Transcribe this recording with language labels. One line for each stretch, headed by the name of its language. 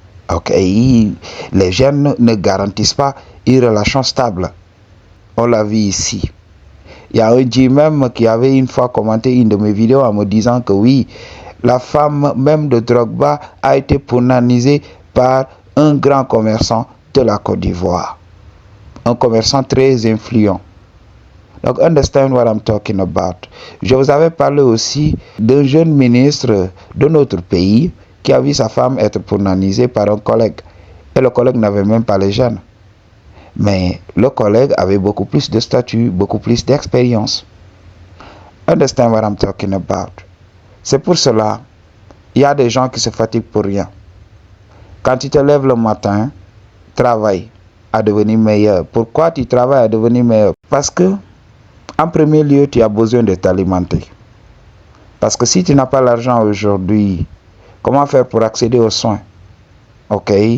French: Ok, les gènes ne garantissent pas une relation stable. On l'a vu ici. Il y a un G même qui avait une fois commenté une de mes vidéos en me disant que oui, la femme même de Drogba a été punanisée par un grand commerçant de la Côte d'Ivoire. Un commerçant très influent. Donc,
English: understand what I'm talking about.
French: Je vous avais parlé aussi d'un jeune ministre de notre pays qui a vu sa femme être punanisée par un collègue. Et le collègue n'avait même pas les gènes. Mais le collègue avait beaucoup plus de statut, beaucoup plus d'expérience.
English: Understand what I'm talking about.
French: C'est pour cela, il y a des gens qui se fatiguent pour rien. Quand tu te lèves le matin, travaille à devenir meilleur. Pourquoi tu travailles à devenir meilleur? Parce que, en premier lieu, tu as besoin de t'alimenter. Parce que si tu n'as pas l'argent aujourd'hui, comment faire pour accéder aux soins? Ok?